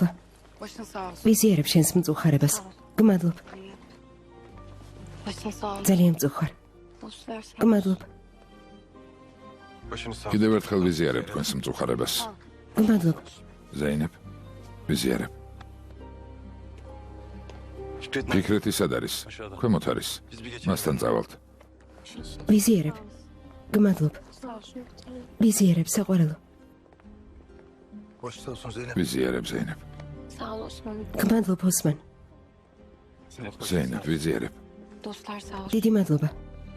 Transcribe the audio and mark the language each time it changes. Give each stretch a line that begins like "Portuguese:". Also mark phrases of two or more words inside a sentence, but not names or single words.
Turkish: Başın sağ olsun.
Georgian: ვიზიარებ შენს მწუხარებას. გმადლობ.
Turkish: Başın sağ olsun.
Georgian: ძალიან მწუხარ.
Turkish: Dostlar sağ
Georgian: გმადლობ. კიდევ ერთხელ ვიზიარებ თქვენს მწუხარებას. გმადლობ. ზეინებ, ვიზიარებ. ფიქრეთი სად არის? ქვემოთ არის. მასთან წავალთ. ვიზიარებ. გმადლობ. ვიზიარებ საყვარელო.
Turkish: Başta olsun Zeynep.
Georgian: ვიზიარებ, ზეინებ.
Turkish: Sağ ol Osman.
Georgian: გმადლობ ოსმან. ზეინებ, ვიზიარებ.
Turkish: Dostlar sağ olsun.
Georgian: დიდი მადლობა.